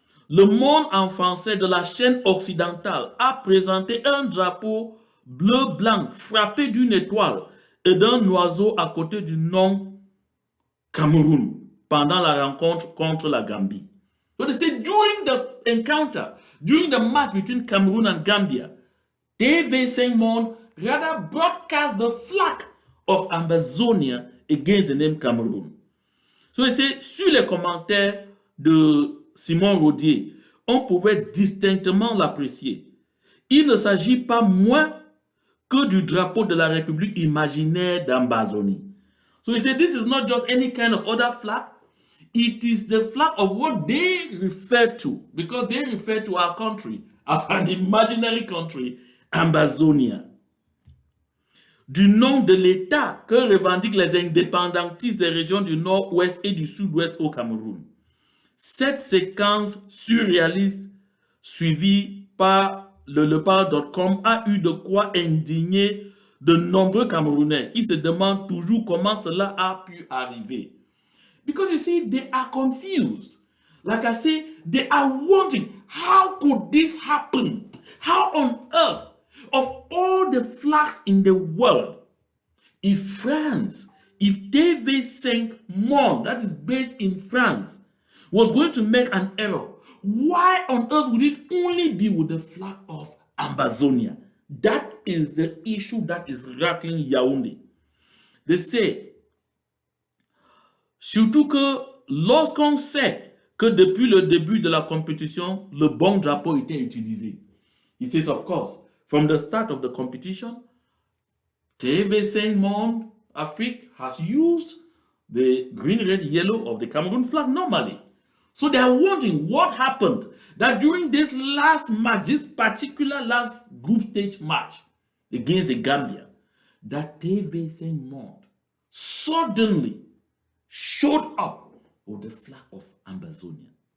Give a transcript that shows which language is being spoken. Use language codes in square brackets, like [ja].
[fr] Le Monde en français de la chaîne occidentale a présenté un drapeau bleu-blanc frappé d'une étoile et d'un oiseau à côté du nom Cameroun pendant la rencontre contre la Gambie. [en] So they say during the encounter, during the match between Cameroon and Gambia, TV5 Monde rather broadcast the flag of Ambazonia against the name Cameroon. So they say, [fr] sur les commentaires de Simon Rodier, on pouvait distinctement l'apprécier. Il ne s'agit pas moins que du drapeau de la République imaginaire d'Ambazonie. [en] So he said, this is not just any kind of other flag. It is the flag of what they refer to, because they refer to our country as an imaginary country, Ambazonia. [fr] Du nom de l'État que revendiquent les indépendantistes des régions du nord-ouest et du sud-ouest au Cameroun. Cette séquence surréaliste suivie par le lepard.com a eu de quoi indigner de nombreux Camerounais qui se demandent toujours comment cela a pu arriver. [en] Because you see, they are confused. Like I say, they are wondering, how could this happen? How on earth, of all the flags in the world, if France if TV5 Monde, that is based in France, was going to make an error, why on earth would it only be with the flag of Ambazonia? That is the issue that is rattling Yaounde. They say, [fr] surtout que lorsqu'on sait que depuis le début de la compétition, le bon drapeau était utilisé. [en] He says, of course, from the start of the competition, TV5 Monde Afrique has used the green, red, yellow of the Cameroon flag normally. So they are wondering what happened that during this last match, this particular last group stage match against the Gambia, that TV5 Monde suddenly showed up with the flag of Ambazonia.